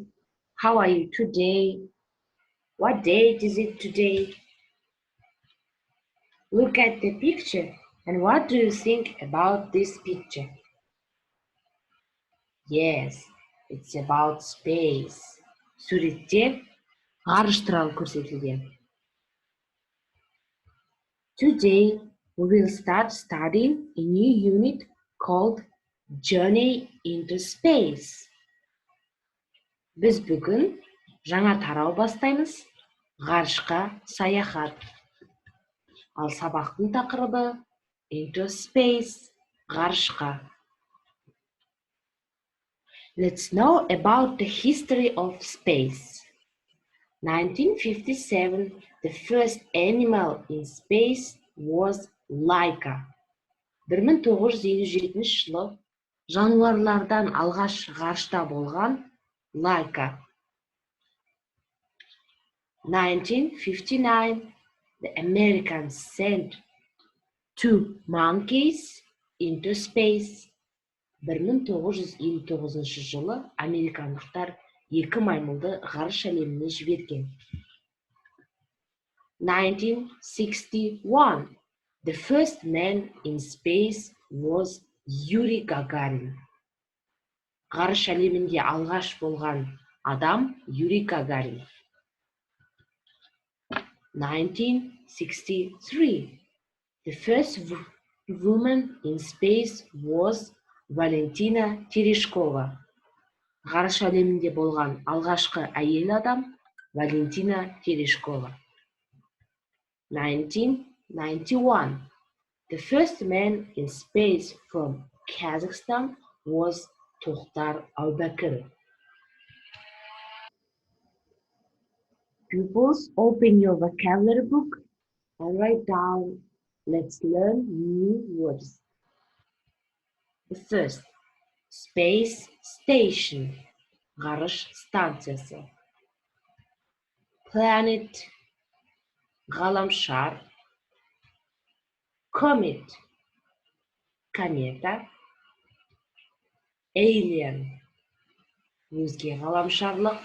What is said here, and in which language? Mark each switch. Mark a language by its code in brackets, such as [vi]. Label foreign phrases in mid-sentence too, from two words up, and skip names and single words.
[en] How are you today? What date is it today? Look at the picture. And what do you think about this picture? Yes, it's about space. [kk] Суретте ғарыш туралы көрсетілген. [en] Today, we will start studying a new unit called Journey into Space. [kk] Біз бүгін жаңа тарау бастаймыз. Ғарышқа саяхат. Ал сабақтың тақырыбы Into Space, ғарышқа. [en] Let's know about the history of space. 1957, the first animal in space was Laika. [kk] 1957 жылы жануарлардан алғаш ғарышта болған Laika. [en] 1959, the Americans sent two monkeys into space. [kk] 1959 жылы американдықтар екі маймылды ғарыш әлеміне жіберген. [en] 1961, the first man in space was Yuri Gagarin. [kk] Ғарыш әлемінде алғаш болған адам Yuri Gagarin. [en] 1963, the first woman in space was Valentina Tereshkova. [kk] Ғарыш әлемінде болған алғашқы әйел адам Valentina Tereshkova. [en] 1991, the first man in space from Kazakhstan was Tokhtar Aubakir. Pupils, open your vocabulary book and write down. Let's learn new words. The first, space station, [kk] ғарыш станциясы. Planet, ғаламшар. Comet, комета. Alien, өзге ғаламшарлық.